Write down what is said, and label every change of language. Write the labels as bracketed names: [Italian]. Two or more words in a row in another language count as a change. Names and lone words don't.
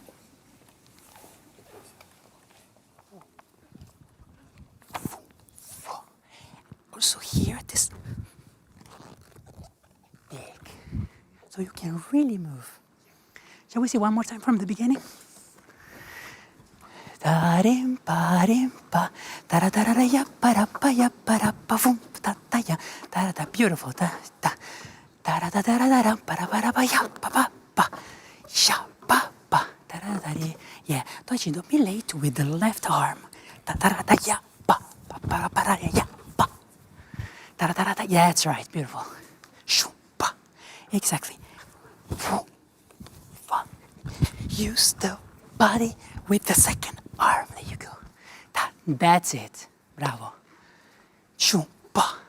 [English] Also here, this big, so you can really move. Shall we see one more time from the beginning? Da rim pa da da da da ya pa vum da da ya da da, beautiful da da da da da da da pa ya pa sha pa da da da da. Yeah, don't be late with the left arm. Da da da ya pa ya pa da da da. Yeah, that's right, beautiful. Shoo pa, exactly. Use the body with the second arm. There you go. That's it. Bravo. Chupa.